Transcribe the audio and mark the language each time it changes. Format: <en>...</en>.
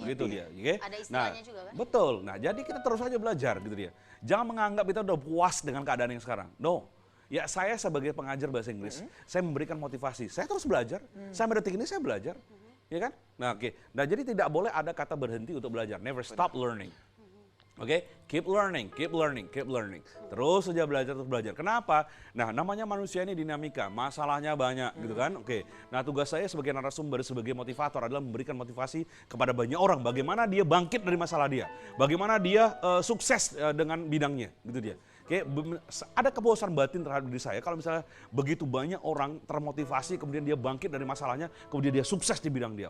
<id>Gitu dia. Oke? Ada istilahnya juga kan? Betul. Nah, jadi kita terus aja belajar gitu dia. Jangan menganggap kita udah puas dengan keadaan yang sekarang. No. Ya, saya sebagai pengajar bahasa Inggris, saya memberikan motivasi. Saya terus belajar. Sampai detik ini saya belajar. Ya kan? Nah, oke. Nah, jadi tidak boleh ada kata berhenti untuk belajar.</id> <en>Never stop learning. Oke, keep learning, keep learning, keep learning.</en> <id>Terus saja belajar, terus belajar. Kenapa? Nah, namanya manusia ini dinamika, masalahnya banyak gitu kan. Oke, nah tugas saya sebagai narasumber, sebagai motivator adalah memberikan motivasi kepada banyak orang. Bagaimana dia bangkit dari masalah dia. Bagaimana dia sukses dengan bidangnya, gitu dia. Oke, ada kepuasan batin terhadap diri saya kalau misalnya begitu banyak orang termotivasi, kemudian dia bangkit dari masalahnya, kemudian dia sukses di bidang dia.</id>